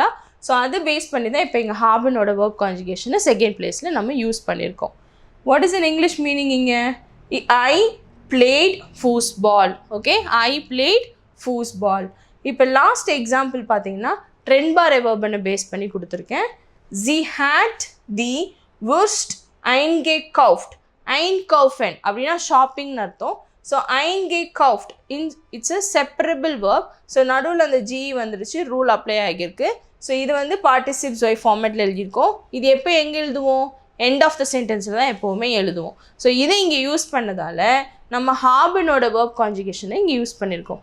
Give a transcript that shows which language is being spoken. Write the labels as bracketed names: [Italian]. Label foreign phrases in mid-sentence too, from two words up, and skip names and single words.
[Tamil] ஸோ அதை பேஸ் பண்ணி தான் இப்போ எங்கள் ஹாபனோட [English] verb conjugation second place [Tamil] நம்ம யூஸ் பண்ணியிருக்கோம். [English] what is an English meaning இங்கே? I played Fußball. okay, I played Fußball. [Tamil] இப்போ [English] last example [Tamil] பார்த்தீங்கன்னா [German] trennbare Verben [Tamil] பேஸ் பண்ணி கொடுத்துருக்கேன். [German] Sie hat die Wurst eingekauft. [Tamil] Einkaufen அப்படின்னா ஷாப்பிங்னு அர்த்தம். ஸோ eingekauft [English] it's a separable verb. [Tamil] ஸோ நடுவில் அந்த ஜி வந்துடுச்சு, [English] rule apply [Tamil] ஆகியிருக்கு. ஸோ இது வந்து [German] Partizip zwei [Tamil] ஃபார்மேட்டில் எழுதியிருக்கோம். இது எப்போ எங்கே எழுதுவோம், [English] end of the sentence [Tamil] தான் எப்போவுமே எழுதுவோம். ஸோ இதை இங்கே யூஸ் பண்ணதால் நம்ம ஹாபனோட [English] verb conjugation [Tamil] இங்கே யூஸ் பண்ணியிருக்கோம்.